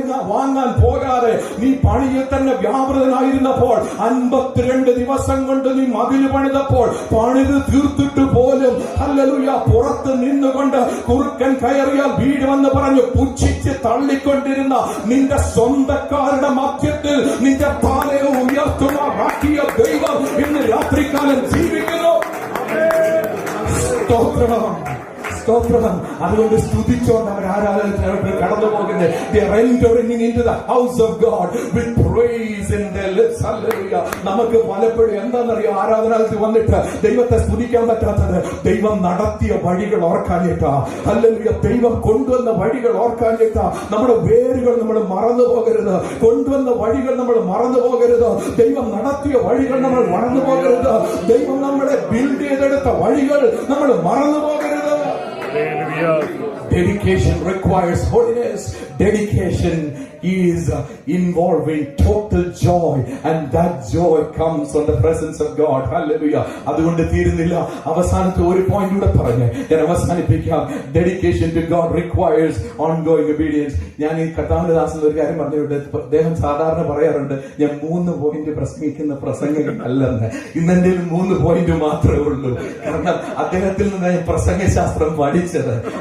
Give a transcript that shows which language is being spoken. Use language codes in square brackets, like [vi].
[ml] വാങ്ങാൻ പോകാതെ നീ പണിയിൽ തന്നെ വ്യാപൃതനായിരുന്നപ്പോൾ 52 ദിവസം കൊണ്ട് നീ മതില് പണിതപ്പോൾ പണിത് തീർത്തിട്ട് പോലും ഹല്ലേലൂയ പുറത്ത് നിന്നുകൊണ്ട് കുറുക്കൻ കയറിയാൽ വീഴുമെന്ന് പറഞ്ഞു പുച്ഛിച്ച് തള്ളിക്കൊണ്ടിരുന്ന നിന്റെ സ്വന്തക്കാരുടെ മധ്യത്തിൽ നിന്റെ തലയെ ഉയർത്തുമാറാക്കിയ ദൈവം ഇന്ന് രാത്രികാലം ജീവിക്കുന്നു. സ്തോത്രം, സ്തോത്രം. അതുകൊണ്ട് സ്തുതിച്ചോണ്ട് അവർ ആരാധനയ്ക്ക് കടന്നു പോകുന്നത്. [en] They are entering into the house of God with praise in their lips. Hallelujah. [ml] നമുക്ക് പലപ്പോഴും എന്താണെന്നറിയോ, ആരാധനാലയത്തിൽ വന്നിട്ട് ദൈവത്തെ സ്തുതിക്കാൻ പറ്റാത്തത് ദൈവം നടത്തിയ വഴികൾ ഓർക്കാനിട്ടാ. ഹല്ലേലൂയ. ദൈവം കൊണ്ടുവന്ന വഴികൾ ഓർക്കാനിട്ടാ. നമ്മുടെ വേരുകൾ നമ്മൾ മറന്നു പോകരുത്. കൊണ്ടുവന്ന വഴികൾ നമ്മൾ മറന്നു പോകരുത്. ദൈവം നടത്തിയ വഴികൾ നമ്മൾ മറന്നു പോകരുത്. ദൈവം നമ്മളെ ബിൽഡ് ചെയ്തെടുത്ത വഴികൾ നമ്മൾ മറന്നു പോകരുത്. [en] Dedication requires holiness. Dedication is involving total joy, and that joy comes from the presence of God. [ml] Hallelujah. അതുകൊണ്ട് തീരുന്നില്ല. അവസാനത്തെ ഒരു പോയിന്റ് കൂടെ പറഞ്ഞ് ഞാൻ അവസാനിപ്പിക്കാം. [en] Dedication to God requires ongoing obedience. [ml] ഞാൻ ഈ കർത്താവിന്റെ ദാസൻ ഒരു കാര്യം പറഞ്ഞിട്ടുണ്ട്. അദ്ദേഹം സാധാരണ പറയാറുണ്ട്, ഞാൻ 3 പോയിന്റ് പ്രസംഗിക്കുന്ന പ്രസംഗം അല്ലെന്ന്. ഇന്നെന്റെ 3 പോയിന്റ് മാത്രമേ ഉള്ളൂ. കാരണം അദ്ദേഹത്തിൽ നിന്ന് ഞാൻ പ്രസംഗശാസ്ത്രം പഠിച്ചത്.